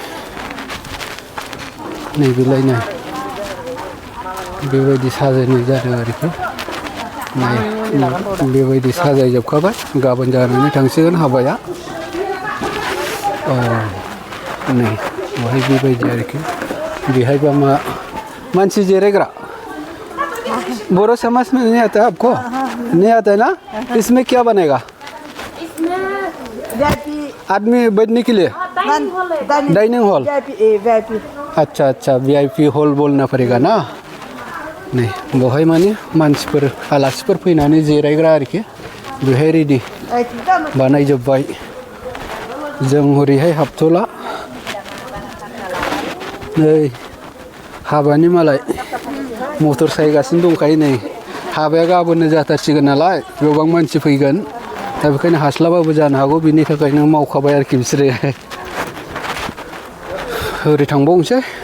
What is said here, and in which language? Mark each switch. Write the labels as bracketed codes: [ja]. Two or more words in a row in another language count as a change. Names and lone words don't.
[brx] नैबेलाय नै बेबायदि साजायनाय जादों आरोखि नै बेबायदि साजायजोबखाबाय गाबोन जानानै थांसिगोन हाबाया नै वही बेबायदि आरोखि बेहायबा मा मानसि जिरायग्रा बोरो [hi] समझ में नहीं आता आपको नहीं आता है ना इसमें क्या बनेगा आदमी बैठने के लिए डाइनिंग हॉल अच्छा अच्छा VIP हॉल बोलना पड़ेगा ना [brx] नै बहाय माने मानसिफोर आलासिफोर फैनानै जिरायग्रा आरोखि बेहाय रेडि बानायजोब्बाय जों हरैहाय हाबथ'ला नै हाबानि मालाय मटर सायगासिनो दंखायो नै हाबाया गाबोननो जाथारसिगोन नालाय गोबां मानसि फैगोन दा बेखायनो हास्लाबाबो जानो हागौ बिनि थाखायनो मावखाबाय आरोखि बिसोरो ओरै थांबावनोसै